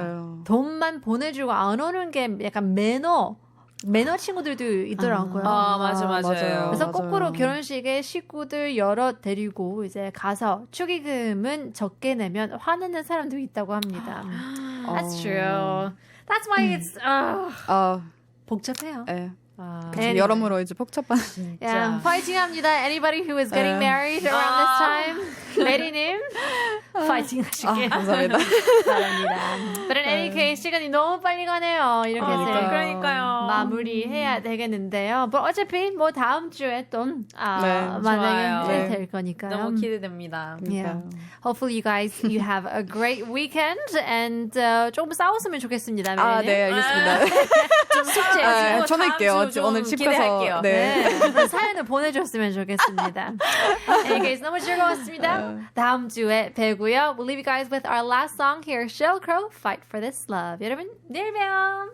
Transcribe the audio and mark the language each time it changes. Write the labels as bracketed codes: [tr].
[ko] 맞아요. 돈만 보내주고 안 오는 게 약간 매너 친구들도 있더라고요. 맞아요. 그래서 거꾸로 결혼식에 식구들 여러 데리고 이제 가서 축의금은 적게 내면 화내는 사람도 있다고 합니다. [en] That's true. That's why it's [ko] 복잡해요. 네. [en] Anyway. [ko] 여러모로 이제 복잡한. Yeah, 파이팅합니다. [en] Anybody who is getting married around this time, [ko] 메리님 파이팅 하시길 감사합니다. 바랍니다. [en] But in any case, [ko] 시간이 너무 빨리 가네요. 이렇게 해서 그러니까요. 마무리해야 되겠는데요. But 어차피 뭐 다음 주에 또 만나게 좋아요. 될 거니까요. 너무 기대됩니다. [en] Yeah. Hopefully you guys you have a great weekend and [ko] 조금 싸웠으면 좋겠습니다. 메리님. 네, 알겠습니다. 좀 숙제. 전할게요. 오늘 집 가서. 기대할게요. 네. 사연을 보내줬으면 좋겠습니다. Anyways, 너무 즐거웠습니다. 다음 주에 뵈고요. [en] We'll leave you guys with our last song here. Sheryl Crow, Fight for This Love. [ko] 여러분, 내일 봬요.